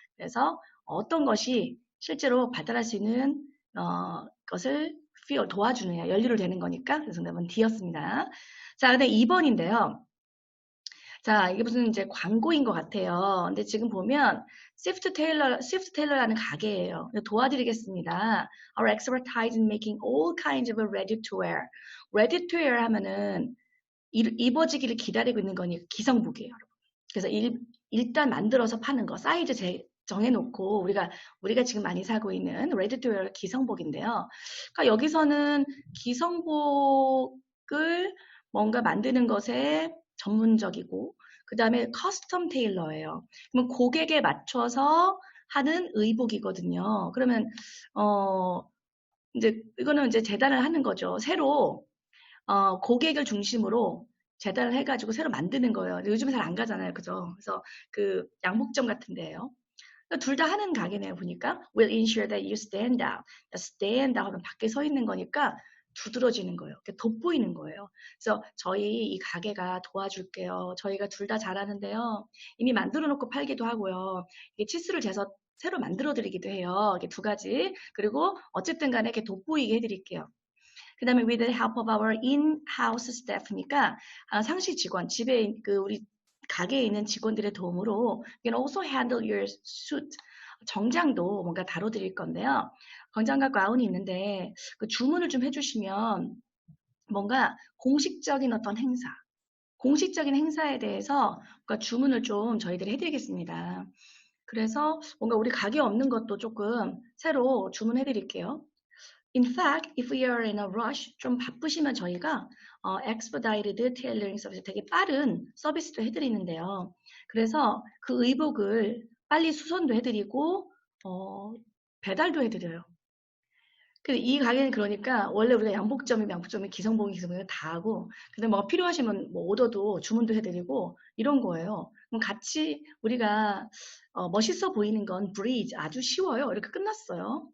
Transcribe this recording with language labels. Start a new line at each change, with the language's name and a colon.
Korean: 그래서 어떤 것이 실제로 발달할 수 있는 것을 도와주느냐, 연료를 되는 거니까. 그래서 정답은 D였습니다. 자, 근데 2번인데요. 자, 이게 무슨 이제 광고인 것 같아요. 근데 지금 보면 스위프트 테일러라는 가게예요. 도와드리겠습니다.
English: Our expertise in making all kinds of ready to wear. ready to wear
Korean: 하면은 입어지기를 기다리고 있는 거니 기성복이에요. 그래서 일단 만들어서 파는 거, 사이즈 정해놓고 우리가 지금 많이 사고 있는
English: ready to wear
Korean: 기성복인데요. 그러니까 여기서는 기성복을 뭔가 만드는 것에 전문적이고 그 다음에 커스텀 테일러예요. 그러면 고객에 맞춰서 하는 의복이거든요. 그러면 이제 이거는 이제 재단을 하는 거죠. 새로 고객을 중심으로 재단을 해가지고 새로 만드는 거예요. 요즘에 잘 안 가잖아요. 그죠? 그래서 그 양복점 같은 데예요. 둘 다 하는 가게네요. 보니까
English: will ensure that you stand out. stand out
Korean: 하면 밖에 서 있는 거니까 두드러지는 거예요. 돋보이는 거예요. 그래서 저희 이 가게가 도와줄게요. 저희가 둘 다 잘하는데요. 이미 만들어 놓고 팔기도 하고요. 이게 치수를 재서 새로 만들어 드리기도 해요. 이게 두 가지. 그리고 어쨌든 간에 이렇게 돋보이게 해드릴게요.
English: 그 다음에 with the help of our in-house staff니까
Korean: 상시 직원, 집에 우리 가게에 있는 직원들의 도움으로
English: you can also handle your suit.
Korean: 정장도 뭔가 다뤄드릴 건데요. 정장과 가운이 있는데 그 주문을 좀 해주시면 뭔가 공식적인 어떤 행사, 공식적인 행사에 대해서 뭔가 주문을 좀 저희들이 해드리겠습니다. 그래서 뭔가 우리 가게 없는 것도 조금 새로 주문해드릴게요.
English: In fact, if we are in a rush,
Korean: 좀 바쁘시면 저희가
English: expedited tailoring
Korean: 서비스, 되게 빠른 서비스도 해드리는데요. 그래서 그 의복을 빨리 수선도 해드리고 배달도 해드려요. 근데 이 가게는 그러니까 원래 우리가 양복점이 기성복이 다 하고 근데 뭐 필요하시면 뭐 오더도 주문도 해드리고 이런 거예요. 그럼 같이 우리가 멋있어 보이는 건 브리즈 아주 쉬워요. 이렇게 끝났어요.